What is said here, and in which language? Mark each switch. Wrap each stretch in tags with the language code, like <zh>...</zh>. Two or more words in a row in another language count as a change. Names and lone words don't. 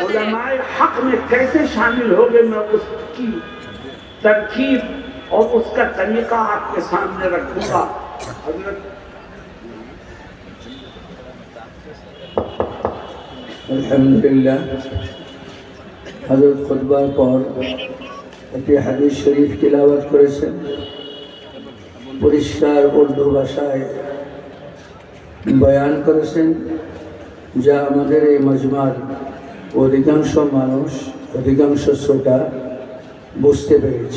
<ur>علماء حق میں کیسے شامل ہوگے، میں اس کی ترکیب اور اس کا طریقہ آپ کے سامنے رکھوں گا۔</ur> <bn>الحمدللہ،</bn> <ur>حضرت خطبہ پڑھ</ur> <bn>একটি হাদিস শরীফ তিলাওয়াত করেছেন, পরিষ্কার উর্দু ভাষায় বয়ান করেছেন, যা আমাদের এই মজমার অধিকাংশ মানুষ, অধিকাংশ শ্রোতা বুঝতে পেরেছে।</bn>